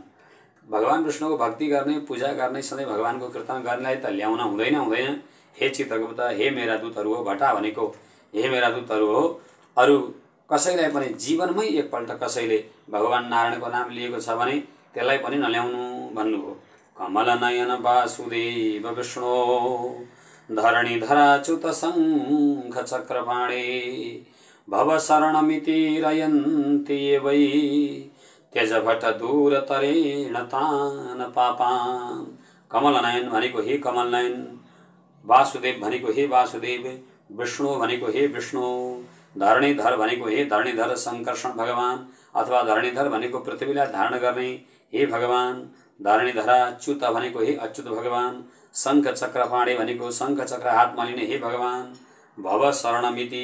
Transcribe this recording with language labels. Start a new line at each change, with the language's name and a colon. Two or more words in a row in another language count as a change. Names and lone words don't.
Nepali: भगवान विष्णुको भक्ति गर्ने, पूजा गर्ने, सधैँ भगवानको कीर्तन गर्नेलाई त ल्याउन हुँदैन। हे चित्रगुप्त, हे मेरा दूतहरू हो, भटा भनेको हे मेरा दूतहरू हो, अरू कसैलाई पनि जीवनमै एकपल्ट कसैले भगवान नारायणको नाम लिएको छ भने त्यसलाई पनि नल्याउनु भन्नुभयो।
Sanskrit: कमल नयन वासुदेव विष्णु धरणीधराच्युत शङ्ख चक्रपाणे भव शरणमिति रयन्ति वै त्यजभट दूर तरेण तान पापान्।
Nepali: कमल नयन भनेको हे कमल नयन, वासुदेव भनेको हे वासुदेव, विष्णु भनेको हे विष्णु, धरणीधर भनेको हे धरणीधर शङ्कर्षण भगवान, अथवा धरणीधर भनेको पृथ्वीलाई धारण गर्ने हे भगवान, धरणीधराच्युत भनेको हे अच्युत भगवान,
Sanskrit: शङ्ख चक्रपाणे
Nepali: भनेको शङ्ख चक्र हातमा लिने हे भगवान,
Sanskrit: भव शरणमिति